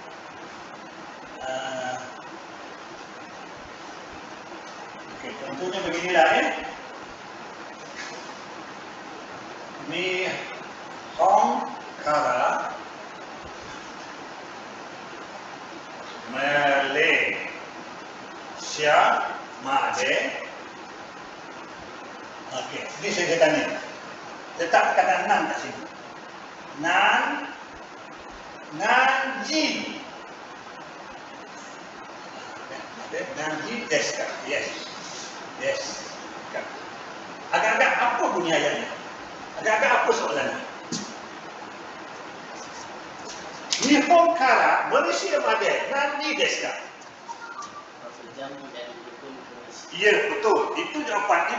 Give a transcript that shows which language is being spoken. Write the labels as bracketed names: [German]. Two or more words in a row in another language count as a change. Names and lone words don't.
[Malay] Okey, contohnya beginilah [Japanese] Ni Hong Kara Malaysia Made. [Malay] Okey, ini saya tanya. Letak kata nan kat sini. Nanji. [Japanese] 何時ですか. [Malay] Yes. Agak-agak apa bunyi ayatnya? Agak-agak apa soalannya? [Japanese] 日本からMalaysiaまで何時ですか. [Malay] Ya, betul. Itu jawapan.